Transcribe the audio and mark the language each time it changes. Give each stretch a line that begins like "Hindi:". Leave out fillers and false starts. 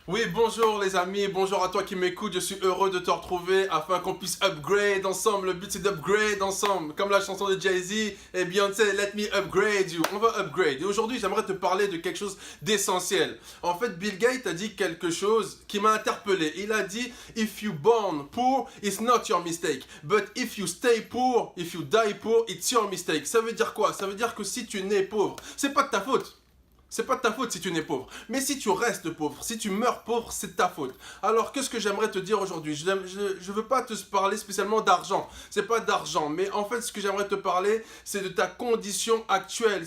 French: Oui, bonjour les amis, bonjour à toi qui m'écoute, je suis heureux de te retrouver afin qu'on puisse upgrade ensemble. Le but c'est d'upgrade ensemble, comme la chanson de Jay-Z et Beyoncé,
English: Let me upgrade you.
French: On va upgrade. Et aujourd'hui, j'aimerais te parler de quelque chose d'essentiel. En fait, Bill Gates a dit quelque chose qui m'a interpellé. Il a dit,
English: If you born poor, it's not your mistake. But if you stay poor, if you die poor, it's your mistake.
French: Ça veut dire quoi? Ça veut dire que si tu nais pauvre, c'est pas de ta faute. C'est pas de ta faute si tu nais pauvre. Mais si tu restes pauvre, si tu meurs pauvre, c'est de ta faute. Alors, qu'est-ce que j'aimerais te dire aujourd'hui? Je veux pas te parler spécialement d'argent. C'est pas d'argent. Mais en fait, ce que j'aimerais te parler, c'est de ta condition actuelle.